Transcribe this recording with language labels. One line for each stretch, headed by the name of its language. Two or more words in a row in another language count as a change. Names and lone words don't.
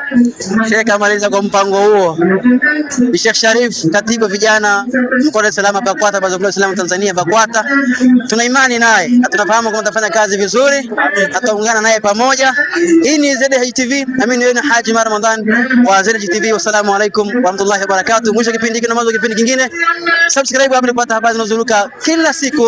Swahili: Sheikh amaliza kwa mpango huo. Sheikh Sharif, katibu vijana mkoa wa Dar es Salaam BAKWATA, Baraza la Islam Tanzania BAKWATA, tuna imani naye na tunafahamu kama atafanya kazi vizuri, ataungana naye pamoja. Hii ni ZH TV, na mimi ni Haji Ramadhan wa ZH TV.
Arabic: والسلام عليكم ورحمة الله وبركاته.
Swahili: Mwisho kipindi hiki na mwanzo kipindi kingine, subscribe hapo kupata habari zinazoruka kila siku.